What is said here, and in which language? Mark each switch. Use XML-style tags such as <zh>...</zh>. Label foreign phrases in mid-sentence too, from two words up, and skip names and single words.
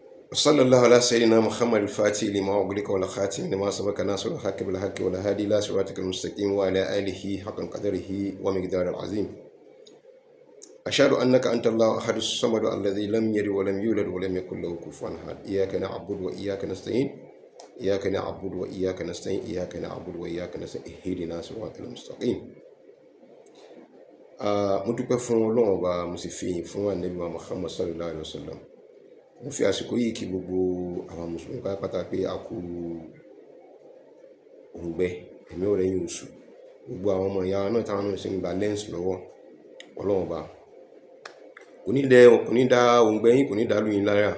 <ar>صلى الله على سيدنا محمد الفاتح لما أغلق والخاتم لما سبق ناصر الحق بالحق والهادي إلى صراطك المستقيم وعلى آله حق قدره ومقدار العظيم. أشهد أنك أنت الله أحد الصمد الذي لم يلد ولم يولد ولم يكن له كفوا أحد. إياك نعبد وإياك نستعين إياك نعبد وإياك نستعين إياك نعبد وإياك نستعين اهدنا صراط المستقيم.</ar> <yo>mo dúpẹ́ fún Ọlọ́run Ọba, mo sì fi ìyìn fún Ànábì wa Muhammad</yo> <ar>صلى الله عليه وسلم.</ar> <yo>Mo fi àsìkò yìí kí gbogbo àwọn mùsùlùmí pátápátá pé a kú òǹgbẹ ẹ̀mí ò rẹ́yìn oṣù. Gbogbo àwọn ọmọ ìyá náà táwọn náà sì ń gba lẹ́ǹsì lọ́wọ́ Ọlọ́run Ọba kò ní dá òǹgbẹ yín, kò ní dá lù yín lára.</yo>